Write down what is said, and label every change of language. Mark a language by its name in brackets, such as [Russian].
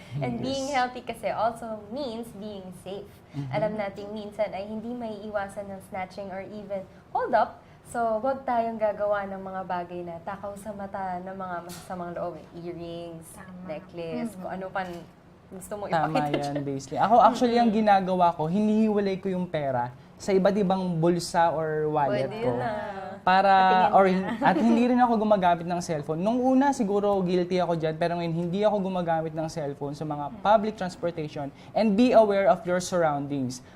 [English] And being healthy [Filipino] kasi [English] also means being safe. [Filipino] Alam nating minsan ay hindi may iwasan ng [English] snatching or even hold up. [Filipino] So, huwag tayong gagawa ng mga bagay na takaw sa mata ng mga masasamang loob. [English] Earrings, necklace, [Filipino] kung ano pan gusto mo Tama ipakita yan, dyan. [English] basically. [Filipino] Ako actually, ang ginagawa ko, hinihiwalay ko yung pera sa iba't ibang bulsa [English] or wallet [Filipino] Pwede ko. na. Para, at hindi rin ako gumagamit ng cellphone. Nung una, siguro guilty ako dyan, pero ngayon hindi ako gumagamit ng cellphone sa mga public transportation. [English] And be aware of your surroundings.